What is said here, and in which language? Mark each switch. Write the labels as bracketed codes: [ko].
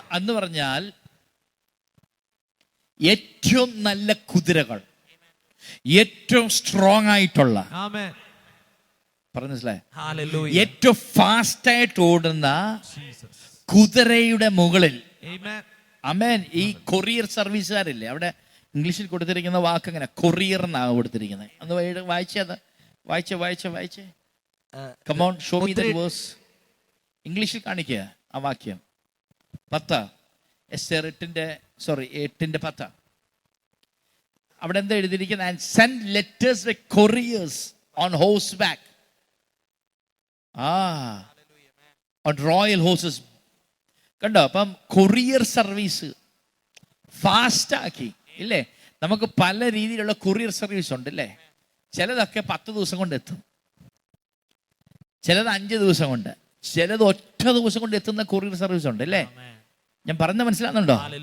[ml] എന്ന് പറഞ്ഞാൽ ഏറ്റവും നല്ല കുതിരകൾ, ഏറ്റവും സ്ട്രോങ് ആയിട്ടുള്ള, പറഞ്ഞില്ലേ, ഏറ്റവും ഫാസ്റ്റ് ആയിട്ട് ഓടുന്ന കുതിരയുടെ മുകളിൽ. ആമേൻ. ഈ കൊറിയർ സർവീസുകാരില്ലേ, അവിടെ ഇംഗ്ലീഷിൽ കൊടുത്തിരിക്കുന്ന വാക്ക് അങ്ങനെ കൊറിയർ എന്നാണ് കൊടുത്തിരിക്കുന്നത്. അന്ന് വായിച്ചേ. [en] Come on, show me that verse. [ml] ഇംഗ്ലീഷിൽ കാണിക്കുക ആ വാക്യം. 10 എസ്തേർ 8:10. അവിടെ എന്താ എഴുതിയിരിക്കുന്നത്? [en] and send letters by couriers on horseback, on royal horses. [ml] കണ്ടോ? അപ്പം കൊറിയർ സർവീസ് ഫാസ്റ്റ് ആക്കി ഇല്ലേ? നമുക്ക് പല രീതിയിലുള്ള കൊറിയർ സർവീസ് ഉണ്ട് അല്ലേ? ചിലതൊക്കെ 10 ദിവസം കൊണ്ട് എത്തും, ചിലത് 5 ദിവസം കൊണ്ട്, ചിലത് ഒറ്റ ദിവസം കൊണ്ട് എത്തുന്ന കൊറിയർ സർവീസ് ഉണ്ട് അല്ലേ? ഞാൻ പറഞ്ഞ മനസ്സിലാകുന്നുണ്ടോ?